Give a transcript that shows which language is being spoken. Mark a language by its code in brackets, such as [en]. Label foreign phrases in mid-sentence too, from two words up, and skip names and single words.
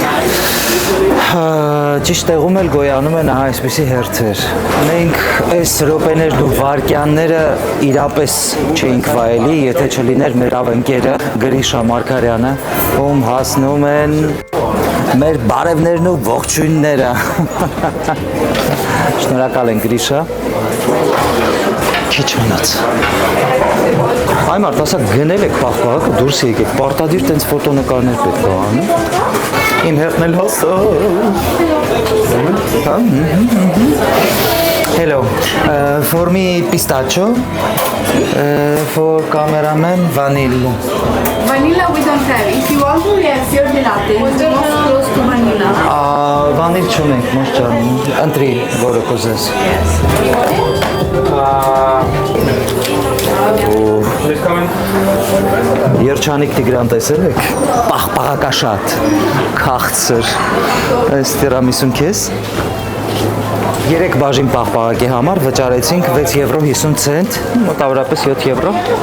[hy] Ճիշտ տեղում էլ գոյանում են այսպիսի հերթեր։ Մենք այս րոպեներն ու վայրկյանները իրապես չէինք վայելի, եթե չլիներ մեր ավընկերը Գրիշա Մարգարյանը, ում հասնում են մեր բարևներն ու ողջույնները։ Շնորհակալ ենք Գրիշա։ Քիչ մնաց։ Այ մարդ, ասա գնել եք պաղպաղակը, դուրս եկեք, պարտադիր տենց ֆոտոնկարներ պետք է անում։ Իմ հերթն էլ հասա։ [en] Hello, for me pistachio, for cameraman vanilla. Vanilla we don't have. If you want to, we have [it] fior di latte. [en] It's most close to vanilla. [hy] Vanil չունենք, մոտ ջան, ընտրի, որը կուզես։ Երջանիկ Տիգրան տեսել եք, պաղպաղակաշատ, քաղցր, այս տիրամիսուն քեզ 3 բաժին պաղպաղակի համար վճարեցինք 6 եվրո 50 ցենտ, մոտավորապես 7 եվրո։